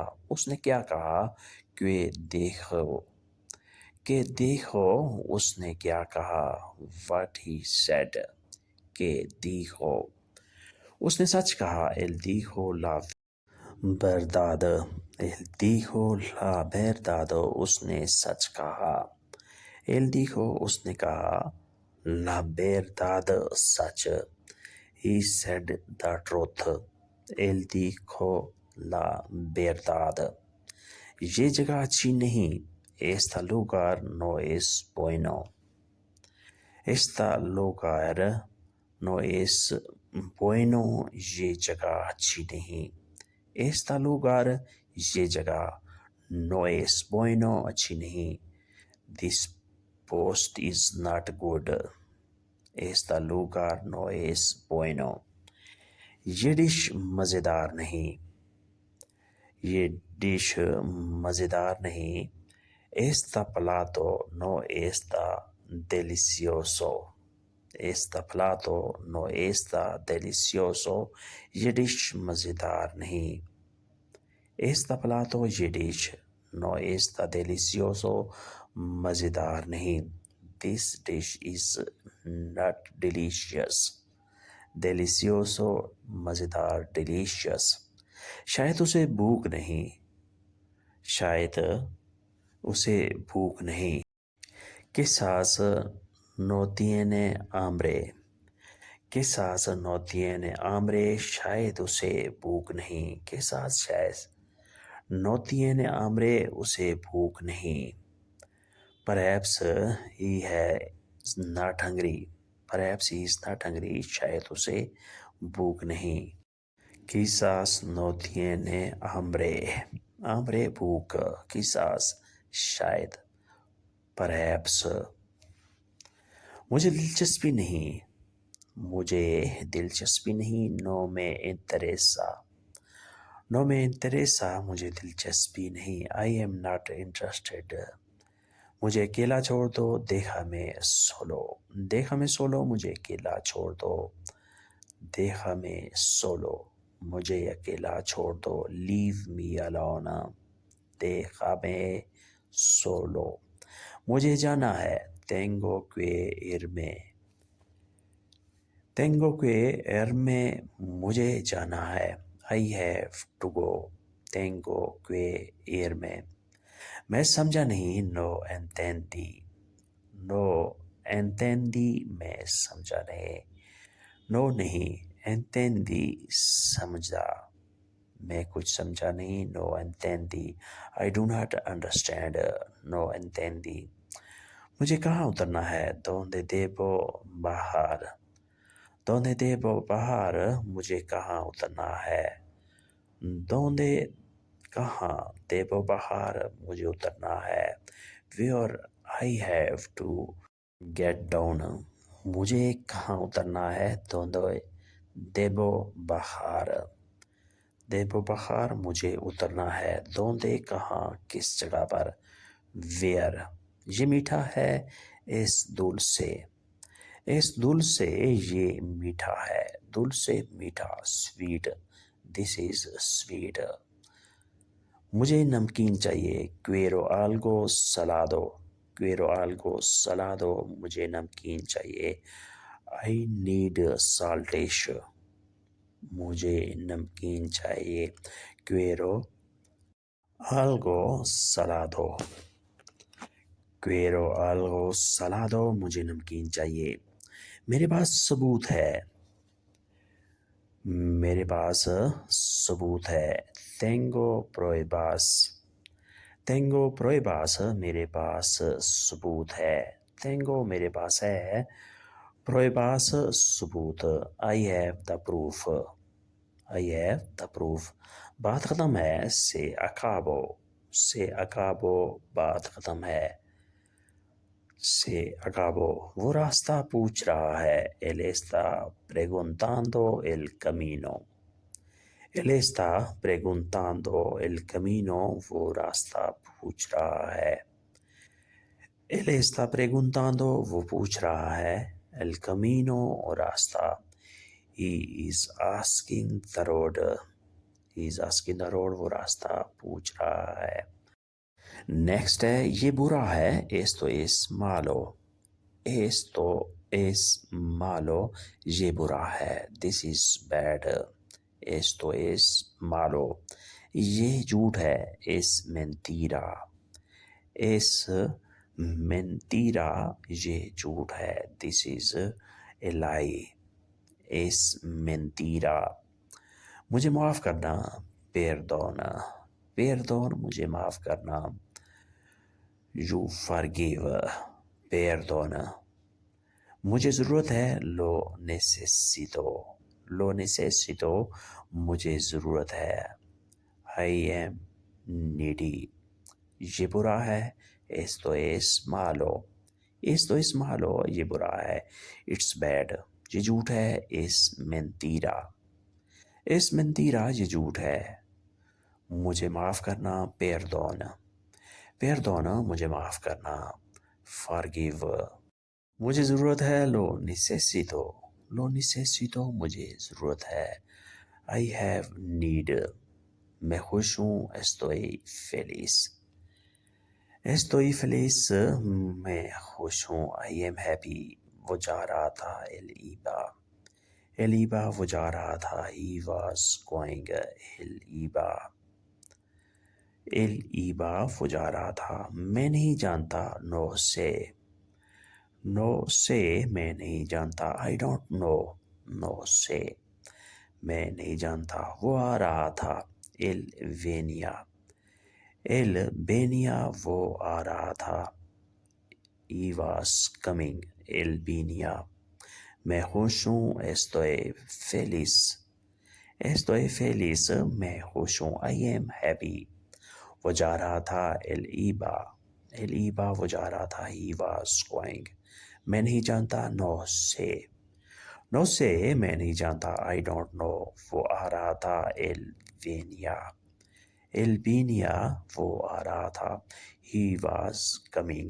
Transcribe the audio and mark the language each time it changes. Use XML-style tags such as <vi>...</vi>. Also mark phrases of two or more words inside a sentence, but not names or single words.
<ur>اس نے کیا کہا کہ دیکھو، کہ دیکھو، اس نے کیا کہا،</ur> <en>what he said,</en> <ur>کہ دیکھو۔ اس نے سچ کہا،</ur> <es>él dijo la verdad, él dijo la verdad,</es> <ur>اس نے سچ کہا۔</ur> <es>él dijo,</es> <ur>اس نے کہا،</ur> <es>la verdad,</es> <ur>سچ۔</ur> <en>He said the truth،</en> <es>él dijo la verdad۔</es> <ur>یہ جگہ اچھی نہیں،</ur> <es>esta lugar no es bueno، esta lugar no es bueno،</es> <ur>یہ جگہ اچھی نہیں۔</ur> <es>esta lugar،</es> <ur>یہ جگہ،</ur> <es>no es bueno،</es> <ur>اچھی نہیں۔</ur> <en>this post is not good،</en> <es>esta lugar no es bueno،</es> <ur>یہ ڈش مزیدار نہیں، یہ ڈش مزیدار نہیں۔</ur> <es>esta plato no está delicioso، esta plato no está delicioso،</es> <ur>یہ ڈش مزیدار نہیں۔</ur> <es>esta plato،</es> <ur>یہ ڈش،</ur> <es>no está delicioso،</es> <ur>مزیدار نہیں۔</ur> <en>this dish is not delicious، delicioso، مزیدار، delicious۔</en> <ur>شاید اسے بھوک نہیں، شاید اسے بھوک نہیں۔</ur> <es>quizás no tiene hambre، quizás no tiene hambre،</es> <ur>شاید اسے بھوک نہیں۔</ur> <es>quizás شاید، no tiene hambre،</es> <ur>اسے بھوک نہیں۔</ur> <en>perhaps he is not hungry، perhaps he is not hungry،</en> <ur>شاید اسے بھوک نہیں۔</ur> <es>quizás no tiene hambre، hambre بھوک، quizás شاید، perhaps۔</es> <ur>مجھے دلچسپی نہیں، مجھے دلچسپی نہیں،</ur> <es>no me interesa، no me interesa،</es> <ur>مجھے دلچسپی نہیں۔</ur> <en>I am not interested،</en> <ur>مجھے اکیلا چھوڑ دو،</ur> <es>déjame solo، déjame solo،</es> <ur>مجھے اکیلا چھوڑ دو،</ur> <es>déjame solo،</es> <ur>مجھے اکیلا چھوڑ دو،</ur> <en>leave me alone،</en> <es>déjame solo۔</es> <ur>مجھے جانا ہے،</ur> <es>tengo que irme، tengo que irme،</es> <ur>مجھے جانا ہے۔</ur> <en>I have to go،</en> <es>tengo que irme۔</es> <ur>میں سمجھا نہیں،</ur> <es>no entendí، no entendí،</es> <ur>میں سمجھا نہیں۔ no نہیں، entendí، سمجھا، میں کچھ سمجھا نہیں،</ur> <es>no entendí۔</es> <en>I do not understand،</en> <es>no entendí۔</es> <ur>مجھے کہاں اترنا ہے،</ur> <es>donde debo bajar، donde debo bajar،</es> <ur>مجھے کہاں اترنا ہے۔ donde کہاں،</ur> <es>debo bajar،</es> <ur>مجھے اترنا ہے۔</ur> <en>where I have to get down،</en> <ur>مجھے کہاں اترنا ہے،</ur> <es>donde debo bajar، debo bajar،</es> <ur>مجھے اترنا ہے۔ donde کہاں، کس جگہ پر۔ where، یہ میٹھا ہے،</ur> <es>es dulce، es dulce،</es> <ur>یہ میٹھا ہے، dulce میٹھا،</ur> <en>sweet، this is sweet۔</en> <ur>مجھے نمکین چاہیے،</ur> <es>quiero algo salado، quiero algo salado،</es> <ur>مجھے نمکین چاہیے۔</ur> <en>I need salt dish،</en> <ur>مجھے نمکین چاہیے.</ur> <es>quiero algo salado. quiero algo salado.</es> <ur>مجھے نمکین چاہیے. میرے پاس ثبوت ہے. میرے پاس ثبوت ہے.</ur> <es>tengo pruebas. tengo pruebas.</es> <ur>میرے پاس ثبوت ہے. tengo میرے پاس ہے.</ur> <es>pruebas ثبوت.</es> <en>I have the proof. I have the proof.</en> <ur>بات ختم ہے.</ur> <es>se acabó. se acabó.</es> <ur>بات ختم ہے.</ur> <es>se acabó.</es> <ur>وہ راستہ پوچھ رہا ہے.</ur> <es>él está preguntando el camino. él está preguntando el camino.</es> <ur>وہ راستہ پوچھ رہا ہے.</ur> <es>él está preguntando.</es> <ur>وہ پوچھ رہا ہے.</ur> <es>el camino راستہ.</es> <en>he is asking the road. he is asking the road.</en> <ur>وہ راستہ پوچھ رہا ہے. نیکسٹ ہے. یہ برا ہے.</ur> <es>esto es malo. esto es malo.</es> <ur>یہ برا ہے.</ur> <en>this is bad.</en> <es>esto es malo.</es> <ur>یہ جھوٹ ہے.</ur> <es>es mentira. es mentira.</es> <ur>یہ جھوٹ ہے.</ur> <en>this is a lie.</en> <es>es mentira.</es> <ur>مجھے معاف کرنا.</ur> <es>perdona. perdon</es> <ur>مجھے معاف کرنا.</ur> <en>you forgive.</en> <es>perdona.</es> <ur>مجھے ضرورت ہے.</ur> <es>lo necesito. lo necesito.</es> <ur>مجھے ضرورت ہے.</ur> <en>I am needy.</en> <ur>یہ برا ہے.</ur> <es>esto es malo. esto es malo.</es> <ur>یہ برا ہے.</ur> <en>it's bad.</en> <ur>یہ جھوٹ ہے.</ur> <es>es mentira. es mentira.</es> <ur>یہ جھوٹ ہے. مجھے معاف کرنا.</ur> <es>perdona. perdona</es> <ur>مجھے معاف کرنا. forgive. مجھے ضرورت ہے.</ur> <es>lo necesito. lo necesito.</es> <ur>مجھے ضرورت ہے.</ur> <en>I have need.</en> <ur>میں خوش ہوں.</ur> <es>estoy feliz. estoy feliz.</es> <ur>میں خوش ہوں.</ur> <en>I am happy.</en> <ur>وہ جا رہا تھا.</ur> <es>él iba. él iba.</es> <ur>وہ جا رہا تھا.</ur> <en>he was going.</en> <es>él iba. él iba.</es> <ur>وہ جا رہا تھا. میں نہیں جانتا.</ur> <es>no sé. no sé.</es> <ur>میں نہیں جانتا.</ur> <en>I don't know.</en> <es>no sé.</es> <ur>میں نہیں جانتا. وہ آ رہا تھا.</ur> <es>él venía. él venía.</es> <ur>وہ آ رہا تھا.</ur> <en>he was coming.</en> <es>él venía.</es> <ur>میں خوش ہوں.</ur> <es>estoy feliz. estoy feliz.</es> <ur>میں خوش ہوں.</ur> <en>I am happy.</en> <ur>وہ جا رہا تھا.</ur> <es>él iba. él iba.</es> <ur>وہ جا رہا تھا.</ur> <en>he was going.</en> <ur>میں نہیں جانتا.</ur> <es>no sé. no sé.</es> <ur>میں نہیں جانتا.</ur> <en>I don't know.</en> <ur>وہ آ رہا تھا.</ur> <es>él venía. él venía.</es> <ur>وہ آ رہا تھا.</ur> <en>he was coming.</en>